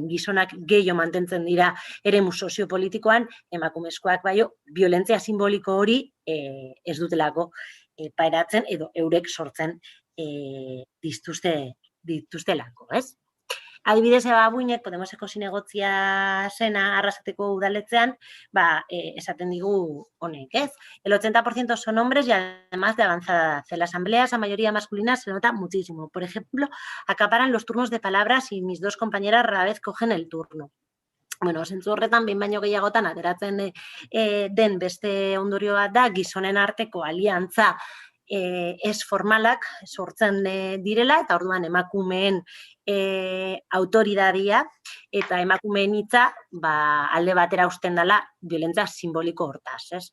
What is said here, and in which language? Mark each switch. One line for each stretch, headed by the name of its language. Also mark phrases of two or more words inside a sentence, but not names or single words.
Basque: Gizonak gehiago mantentzen dira eremu soziopolitikoan, emakumezkoak baino, violentzia simboliko hori ez dutelako pairatzen edo eurek sortzen dituztelako, ez? Adibidez, Buinek, Podemoseko zinegotzia zena Arrasateko udaletzean, esaten digu honek, ez?
Spanish: El 80% son hombres y además de avanzada edad. En la asamblea, esa mayoría masculina se nota muchísimo. Por ejemplo, acaparan los turnos de palabras y mis dos compañeras rara vez cogen el turno.
Basque: Zentzu horretan, behin baino gehiagotan ateratzen den beste ondorioa da, gizonen arteko aliantza ez formalak sortzen direla, eta orduan emakumeen autoridadia eta emakumeen hitza alde batera uzten dela violentzia simboliko hortaz, ez?